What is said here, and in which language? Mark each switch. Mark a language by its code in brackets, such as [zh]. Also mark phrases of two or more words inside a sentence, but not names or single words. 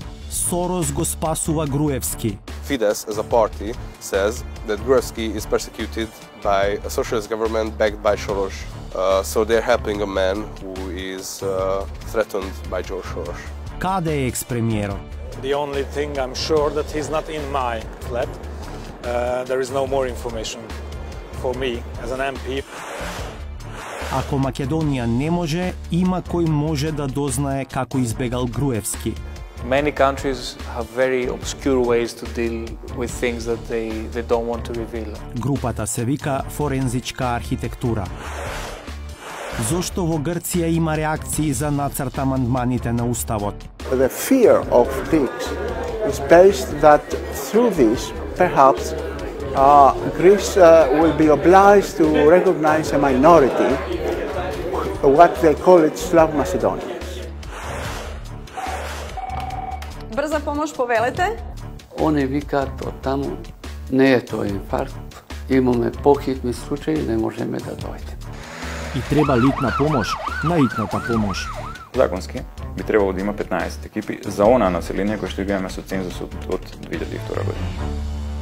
[mk] Сорос го спасува Груевски. [en] Fidesz as a party says that Gruevski is persecuted by a socialist government backed by Soros. So they're helping a man who is threatened by George Soros. [mk] Каде е екс-премиерот? [en] The only thing I'm sure that he's not in my flat. There is no more information for me as an MP. [mk] Ако Македонија не може, има кој може да дознае како избегал Груевски. [en] Many countries have very obscure ways to deal with things that they don't want to reveal. [mk] Групата се вика форензичка архитектура. Зошто во Грција има реакции за нацрт амандманите на Уставот? [en] The fear of this is based that through this, perhaps, Greece will be obliged to recognize a minority, what they call it Slav Macedonians. [mk] Брза помош повелете? Они викаат од таму, не е тоа инфаркт, имаме похитни случаи, не можеме да дојдеме. И треба литна помош на итната помош. Законски би требало да има 15 екипи за она население кое што го имаме со цензусот од 2002 година.